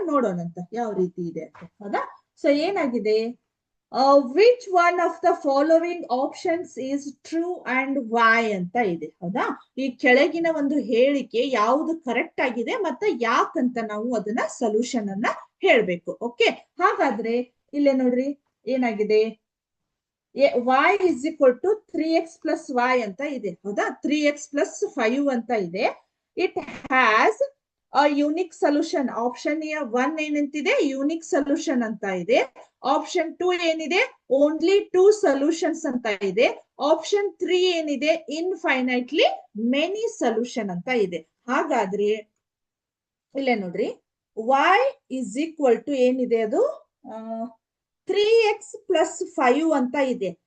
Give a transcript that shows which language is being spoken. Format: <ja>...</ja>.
<kn>ನೋಡೋಣಂತ ಯಾವ ರೀತಿ ಇದೆ ಅಂತ. ಹೌದಾ? ಸೊ ಏನಾಗಿದೆ,</kn> <en>which one of the following options is true and why</en> <kn>ಅಂತ ಇದೆ. ಹೌದಾ? ಈ ಕೆಳಗಿನ ಒಂದು ಹೇಳಿಕೆ ಯಾವುದು ಕರೆಕ್ಟ್ ಆಗಿದೆ ಮತ್ತೆ ಯಾಕಂತ ನಾವು ಅದನ್ನ ಸೊಲ್ಯೂಷನ್ ಅನ್ನ ಹೇಳ್ಬೇಕು. ಓಕೆ, ಹಾಗಾದ್ರೆ ಇಲ್ಲೇ ನೋಡ್ರಿ ಏನಾಗಿದೆ,</kn> <en>y is equal to 3x plus y</en> <kn>ಅಂತ ಇದೆ ಹೌದಾ,</kn> <en>3x plus 5</en> <kn>ಅಂತ ಇದೆ.</kn> <en>It has a unique solution.</en> <kn>Option 1 ಏನಂತಿದೆ, unique solution ಅಂತ ಇದೆ. ಆಪ್ಷನ್ 2 ಏನಿದೆ, ಓನ್ಲಿ 2 ಸೊಲ್ಯೂಷನ್ಸ್ ಅಂತ ಇದೆ. ಆಪ್ಷನ್ 3 ಏನಿದೆ, ಇನ್ಫೈನೈಟ್ಲಿ ಮೆನಿ ಸೊಲ್ಯೂಷನ್ ಅಂತ ಇದೆ. ಹಾಗಾದ್ರೆ ಇಲ್ಲೇ ನೋಡ್ರಿ,</kn> <en>y is equal to</en> <kn>ಏನಿದೆ ಅದು</kn> <en>3x plus 5</en> <kn>ಅಂತ ಇದೆ.</kn>